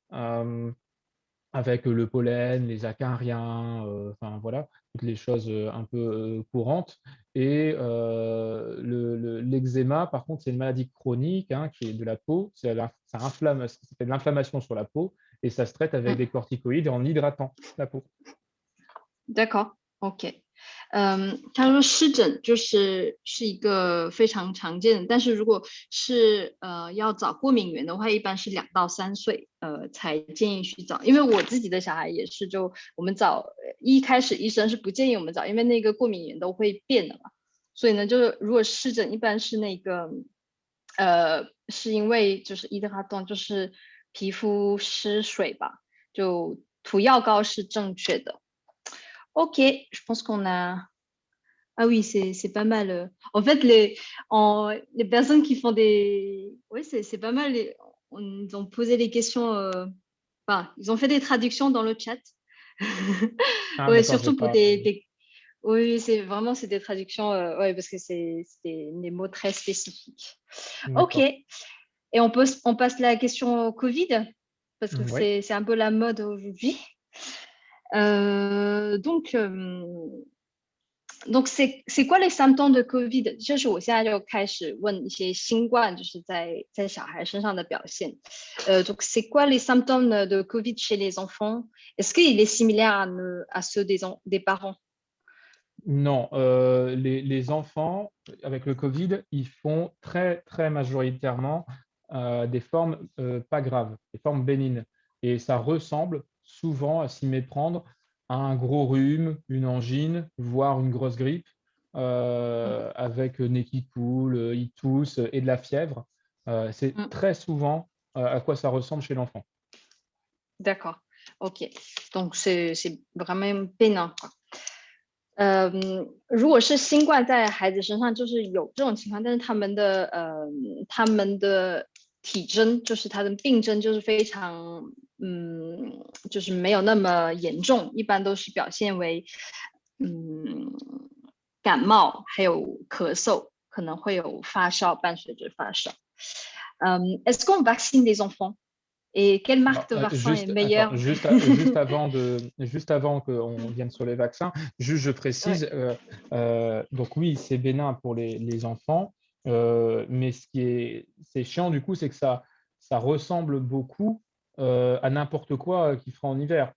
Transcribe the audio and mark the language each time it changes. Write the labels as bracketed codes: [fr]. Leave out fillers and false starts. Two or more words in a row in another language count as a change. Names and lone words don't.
[fr] Avec le pollen, les acariens, enfin voilà, toutes les choses un peu courantes. Et l'eczéma, par contre, c'est une maladie chronique hein, qui est de la peau. Ça fait de l'inflammation sur la peau et ça se traite avec des corticoïdes et en hydratant la peau. d'accord, OK。 [zh] 他说湿疹是一个非常常见的，但是如果是要找过敏源的话，一般是2到3岁才建议去找。因为我自己的小孩也是，就我们一开始医生是不建议我们找，因为那个过敏源都会变的嘛。所以呢，就是如果湿疹一般是是因为就是伊德哈冻，就是皮肤失水吧。就涂药膏是正确的。 [fr] OK, je pense qu'on a. Ah oui, c'est pas mal. En fait, les personnes qui font des. Oui, c'est pas mal. Ils ont posé des questions. Enfin, ils ont fait des traductions dans le chat. Ah, Ouais, d'accord, j'ai surtout pour pas. Oui, c'est des traductions. Ouais, parce que c'est des mots très spécifiques. OK. D'accord. Et on passe la question Covid, parce que Oui. c'est un peu la mode aujourd'hui. Donc, c'est quoi les symptômes de COVID？ [zh] 就是我现在就开始问一些新冠，就是在小孩身上的表现。 [fr] Donc, c'est quoi les symptômes de COVID chez les enfants? Est-ce qu'il est similaire à ceux des parents? Non, les enfants, avec le Covid, ils font très, très majoritairement des formes pas graves, des formes bénignes. Et ça ressemble souvent, à s'y méprendre, à un gros rhume, une angine, voire une grosse grippe, avec nez qui coule, ils toussent et de la fièvre. C'est Mm. très souvent à quoi ça ressemble chez l'enfant. D'accord. OK. Donc, c'est vraiment bénin, quoi. [zh] 如果是新冠在孩子身上，就是有这种情况，但是他们的体征，就是他的病症，就是非常就是没有那么严重，一般都是表现为感冒，还有咳嗽，可能会有发烧，伴随着发烧。 [fr] Est-ce qu'on vaccine les enfants? Et quelle marque Alors, de vaccin est meilleure? juste avant qu'on vienne sur les vaccins, juste je précise, Ouais. donc oui, c'est bénin pour les enfants, mais c'est chiant du coup, c'est que ça ressemble beaucoup à n'importe quoi qu'il fera en hiver.